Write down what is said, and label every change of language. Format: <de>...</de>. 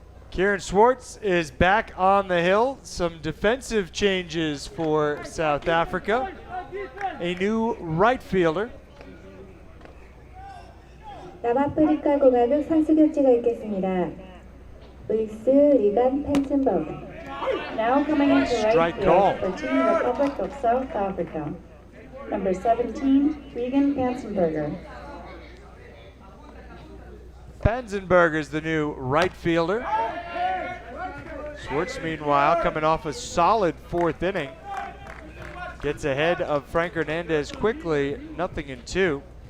<en>Keon Schwartz is back on the hill. Some defensive changes for South Africa. A new right fielder.</en> <ko>남아프리카 공화국 선수 교체가 있겠습니다. 루이스 리간 펜슨버그.</ko> <en>Now coming into right Strike call. field for Team Republic of South Africa. Number 17, Regan Pansenberger. Pansenberger is the new right fielder. Schwartz, meanwhile, coming off a solid 4th inning. Gets ahead of Frank Hernandez quickly, 0-2.</en>